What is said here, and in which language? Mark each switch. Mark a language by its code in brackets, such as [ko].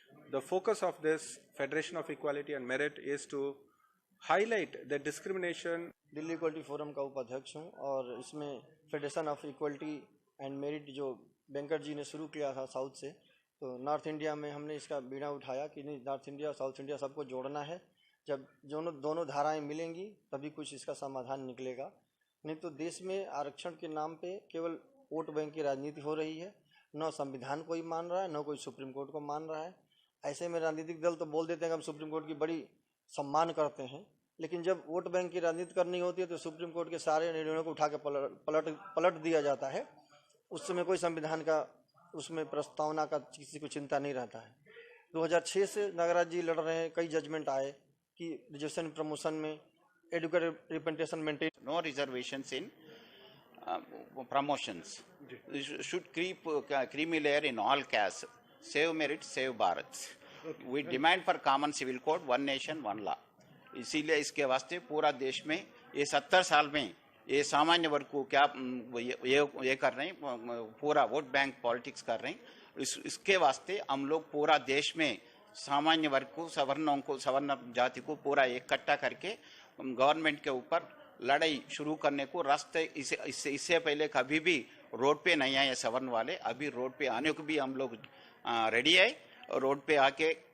[en] The focus of this Federation of Equality and Merit is to highlight the discrimination. [hi] Delhi equality forum का उपाध्यक्ष हूँ और इसमें federation of equality and merit जो वेंकट जी ने शुरू किया था साउथ से, तो नॉर्थ इंडिया में हमने इसका बीड़ा उठाया कि नहीं, नॉर्थ इंडिया साउथ इंडिया सबको जोड़ना है। जब दोनों धाराएं मिलेंगी तभी कुछ इसका समाधान निकलेगा, नहीं तो देश में आरक्षण के नाम पे केवल वोट बैंक की राजनीति हो रही है। न संविधान कोई मान रहा है, न कोई सुप्रीम कोर्ट को मान रहा है। ऐसे में राजनीतिक दल तो बोल देते हैं कि हम सुप्रीम कोर्ट की बड़ी सम्मान करते हैं, लेकिन जब वोट बैंक की राजनीति करनी होती है तो सुप्रीम कोर्ट के सारे निर्णयों को उठा के पलट दिया जाता है। उस समय कोई संविधान का उसमें प्रस्तावना का किसी को चिंता नहीं रहता है। 2006 से नागराज जी लड़ रहे हैं, कई जजमेंट आए कि रिजर्वेशन प्रमोशन में [en] Adequate representation maintain. No reservations in promotions. Should creamy layer in all castes. Save merit, save Bharat. We demand for common civil code, one nation, one law. [hi] इसीलिए इसके वास्ते पूरा देश में ये 70 साल में ये सामान्य वर्ग को क्या ये कर रहे हैं, पूरा वोट बैंक पॉलिटिक्स कर रहे हैं। इसके वास्ते हम लोग पूरा देश में सामान्य वर्ग को, सवर्ण जाति को पूरा इकट्ठा करके गवर्नमेंट के ऊपर लड़ाई शुरू करने को रास्ते इससे पहले कभी भी रोड पे नहीं आए सवर्ण वाले। अभी रोड पे आने को भी हम लोग रेडी है। रोड पे आके